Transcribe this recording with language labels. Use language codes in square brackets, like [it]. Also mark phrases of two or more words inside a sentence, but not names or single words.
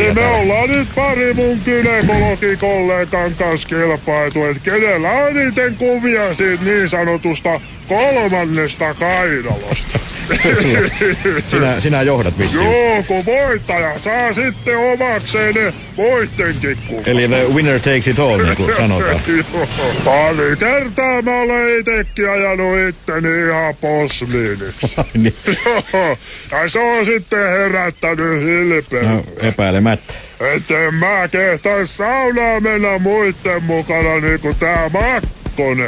[fi] Niin me ollaan nyt pari mun gynekologikollegan kanssa kilpailtu, että kenellä on niiden kuvia siitä niin sanotusta 3. kainalosta. Sinä johdat vissiin. Joo, kun voittaja saa sitten omakseen ne muittenkin kuvat. [en] Eli the winner takes it all, [fi] niin kuin sanotaan. Pari kertaa mä olen itekin ajanut itteni ihan posliiniksi. Niin. Ja se on sitten herättänyt hilpeyttä. No, epäilemättä. Etten mä kehtais saunaa mennä muitten mukana niinku tää Makkonen.